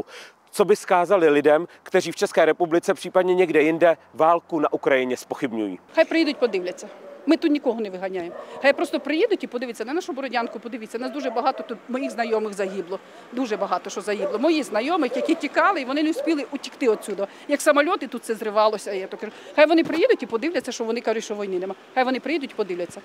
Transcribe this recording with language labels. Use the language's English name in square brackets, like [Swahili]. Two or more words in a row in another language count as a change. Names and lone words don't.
[Czech] Co by vzkázali lidem, kteří v České republice, případně někde jinde, válku na Ukrajině zpochybňují? [Ukrainian] Хай приїдуть, подивляться. Ми тут нікого не виганяємо. Хай просто приїдуть і подивляться на нашу Бородянку, подивіться. Нас дуже багато тут моїх знайомих загибло. Дуже багато що загибло. Мої знайомих, які тікали, і вони не встигли утікти відсюди. Як самоліти тут це зривалося. Я то кажу. Хай вони приїдуть і подивляться, що вони кажуть, що війни нема. Хай вони приїдуть і подивляться.